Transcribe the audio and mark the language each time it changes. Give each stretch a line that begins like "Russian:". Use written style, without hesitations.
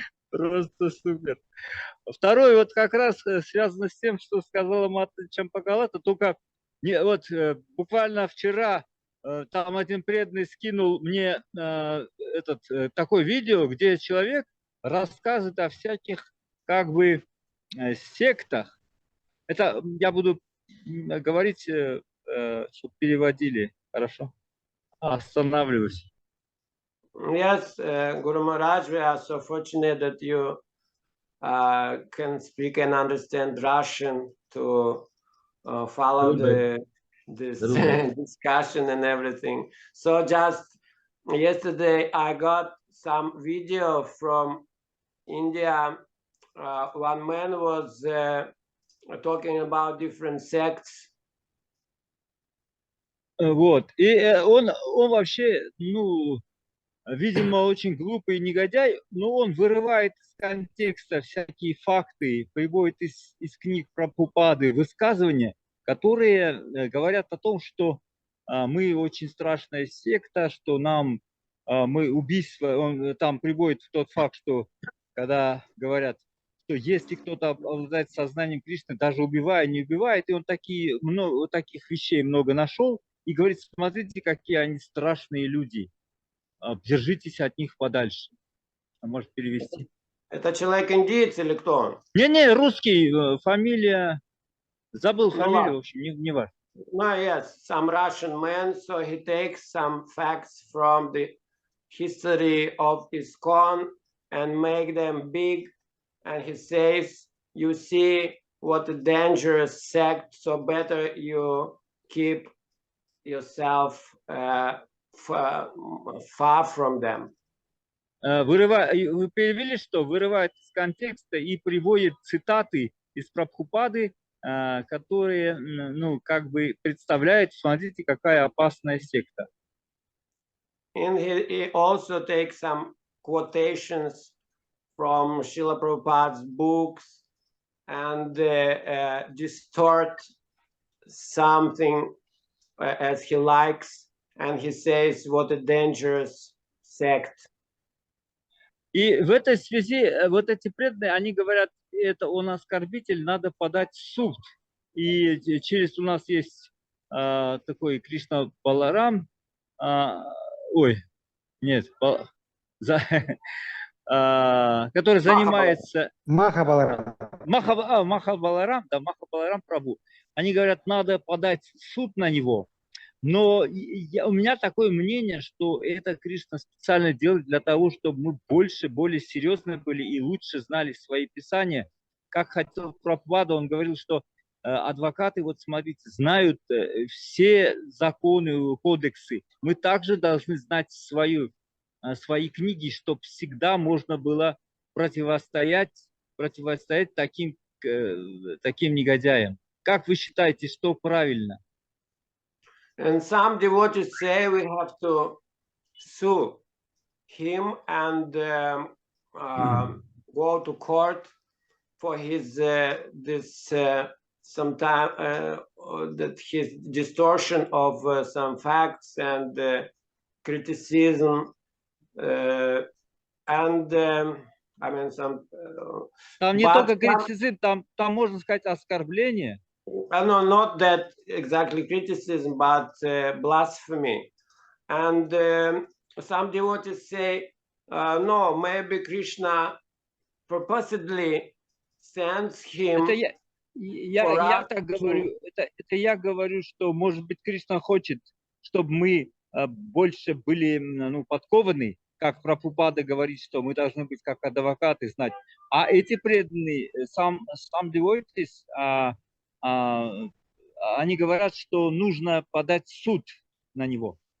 Russian: Просто супер. Второе, вот как раз связано с тем, что сказала Мата Чампакалата, только вот буквально вчера там один преданный скинул мне такое видео, где человек рассказывает о всяких как бы сектах. Это я буду говорить, чтобы переводили. Хорошо? Останавливаюсь.
English: Yes, Guru Maharaj, we are so fortunate that you can speak and understand Russian to follow this discussion and everything. So just yesterday I got some video from India. One man was talking about different sects.
Russian: Вот. И он вообще, ну, видимо, очень глупый негодяй, но он вырывает из контекста всякие факты, приводит из книг Прабхупады высказывания, которые говорят о том, что мы очень страшная секта, что мы убийство, он там приводит тот факт, что когда говорят, что если кто-то обладает сознанием Кришны, даже убивая, не убивает, и он таких вещей много нашел, и говорит, смотрите, какие они страшные люди. Держитесь от них подальше. Может перевести. Это человек индиец или кто он? Не, русский, фамилия. Забыл фамилию, в общем, не важно.
English: No, yes, some Russian man, so he takes some facts from the history of ISKCON and make them big, and he says, you see what a dangerous sect, so better you keep yourself far from them.
Russian: Вы перевели, что вырывает из контекста и приводит цитаты из Прабхупады, которые, ну, как бы представляют, смотрите, какая опасная секта.
English: And he also takes some quotations from Srila Prabhupada's books and distort something as he likes, and he says, what a dangerous sect.
Russian: И в этой связи вот эти преданные, они говорят, это он оскорбитель, надо подать в суд. И у нас есть такой Кришна Баларам, который занимается... Махабаларам. Махабаларам Прабху. Они говорят, надо подать в суд на него. Но у меня такое мнение, что это Кришна специально делает для того, чтобы мы более серьезны были и лучше знали свои писания. как хотел Прабхупада, он говорил, что адвокаты, вот смотрите, знают все законы, кодексы. Мы также должны знать свои книги, чтобы всегда можно было противостоять таким негодяям. Как вы считаете, что правильно?
English: And some devotees say we have to sue him and go to court for his that his distortion of some facts and criticism and I mean some.
Russian: Там не только критицизм, там можно сказать оскорбление.
English: No, not that exactly criticism, but blasphemy. And some devotees say, no, maybe Krishna purposely sends him.
Russian: Я так говорю, это я говорю, что, может быть, Кришна хочет, чтобы мы больше были подкованы, как Прабхупада говорит, что мы должны быть как адвокаты знать. А эти преданные, сам devotees, они говорят, что нужно подать суд на него.